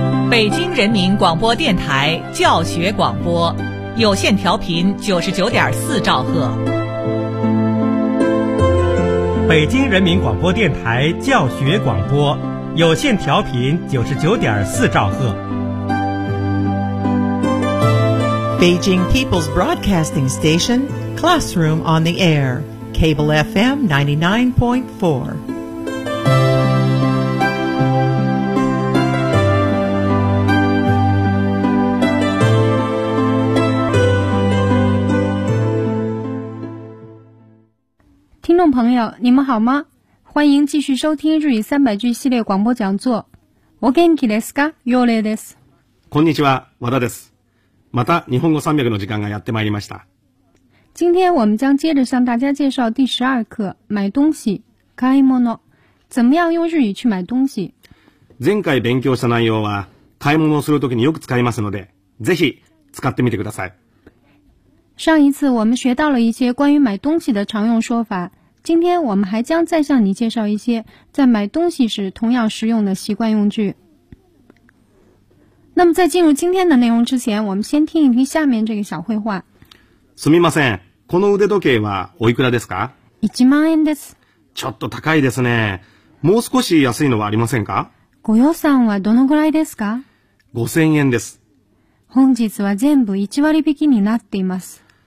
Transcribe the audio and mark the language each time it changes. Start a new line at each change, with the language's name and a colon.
Chinese: 北京人民广播电台教学广播，有线调频99.4兆赫。北京人民广播电台教学广播，有线调频99.4兆赫。
English: Beijing People's Broadcasting Station, Classroom on the Air, Cable FM 99.4.
Chinese: 听众朋友，你们好吗？欢迎继续收听日语三百句系列广播讲座。
Japanese: お元気ですか？ヨレです。こんにちは、和田です。また日本語三百の時間がやってまいりました。
Chinese: 今天我们将接着向大家介绍第十二课买东西，買い物。怎么样用日语去买东西？
Japanese: 前回勉強した内容は買い物をするときによく使いますので、ぜひ使ってみてください。
Chinese: 上一次我们学到了一些关于买东西的常用说法。今天我们还将再向你介绍一些在买东西时同样实用的习惯用具。那么在进入今天的内容之前，我们先听一听下面这个小绘画。
Japanese: すみません、この腕時計はおいくらですか？ 1万円です。ちょっと高いですね。もう少し安いのはありませんか？ご予算はどのぐらいですか？ 5000円です。本日は全部1割引きになっています。